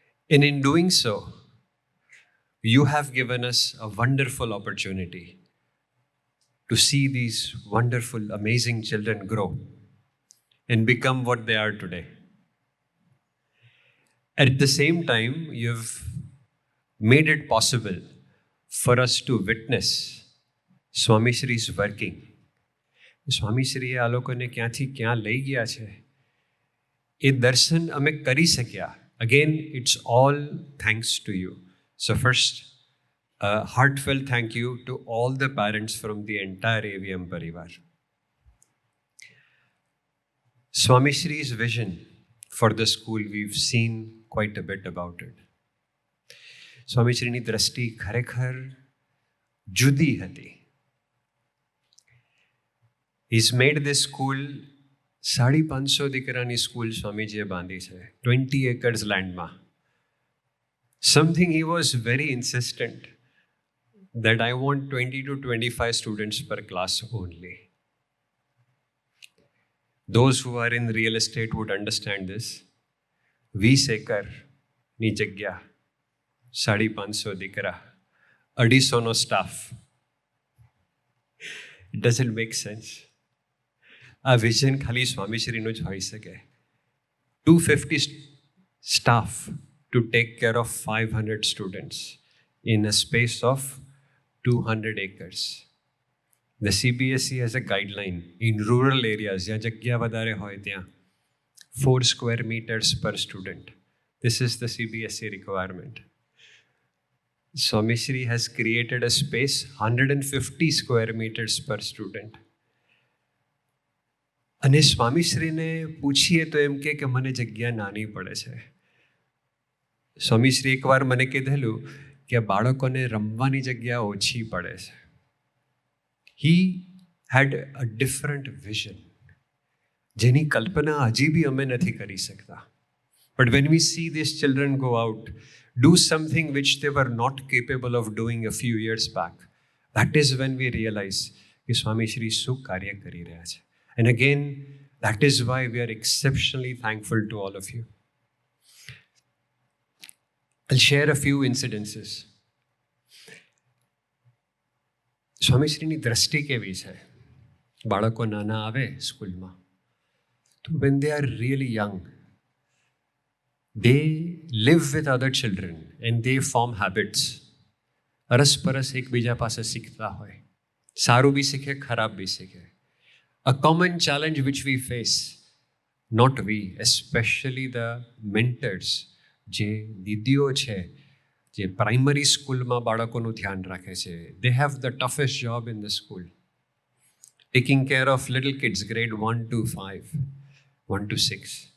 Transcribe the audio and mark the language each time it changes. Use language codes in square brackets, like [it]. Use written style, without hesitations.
[en] And in doing so, you have given us a wonderful opportunity to see these wonderful, amazing children grow and become what they are today. At the same time, you've made it possible for us to witness Swami Shri's working. [gu] Swami Shri આ લોકોને ક્યાંથી ક્યાં લઈ ગયા છે એ દર્શન અમે કરી શક્યા. [en] Again, it's all thanks to you. So first, a heartfelt thank you to all the parents from the entire AVM Parivar. Swami Shri's vision for the school, we've seen quite a bit about it. [gu] Swami Shriની દ્રષ્ટિ ખરેખર જુદી હતી. [en] He's made this school [gu] 550 દીકરાની school સ્વામીજીએ બાંધી છે 20 acres લેન્ડમાં. [en] Something he was very insistent that I want 20 to 25 students per class only. Those who are in real estate would understand this. [gu] 20 acre ની જગ્યા 550 દીકરા 250નો staff [en] It doesn't make sense. [gu] આ vision ખાલી સ્વામીશ્રીનું જ હોઈ શકે. [en] 250 staff to take care of 500 students in a space of 200 acres. The CBSE has a guideline in rural areas, [gu] જ્યાં જગ્યા વધારે હોય ત્યાં [en] 4 square meters per student. This is the CBSE requirement. Swami Shri has created a space 150 square meters per student. [gu] અને સ્વામીશ્રીને પૂછીએ તો એમ કે મને જગ્યા નાની પડે છે. સ્વામીશ્રી એકવાર મને કીધેલું કે બાળકોને રમવાની જગ્યા ઓછી પડે છે. [en] he had a different vision, [gu] જેની કલ્પના હજી બી અમે નથી કરી શકતા. [en] but when we see these children go out, do something which they were not capable of doing a few years back, that is when we realise [gu] કે સ્વામીશ્રી શું કાર્ય કરી રહ્યા છે. [en] And again, that is why we are exceptionally thankful to all of you. I'll share a few incidences. [gu] સ્વામીશ્રીની દ્રષ્ટિ કેવી છે? બાળકો નાના આવે સ્કૂલમાં તો [en] when they are really young, they live with other children and they form habits. [gu] અરસપરસ એકબીજા પાસે શીખતા હોય, સારું બી શીખે, ખરાબ બી શીખે. [en] A common challenge which we face, not we, especially the mentors, [gu] જે દીદીઓ છે, જે પ્રાઇમરી સ્કૂલમાં બાળકોનું ધ્યાન રાખે છે, [en] they have the toughest job in the school. Taking care of little kids, grade 1 to 5, 1 to 6.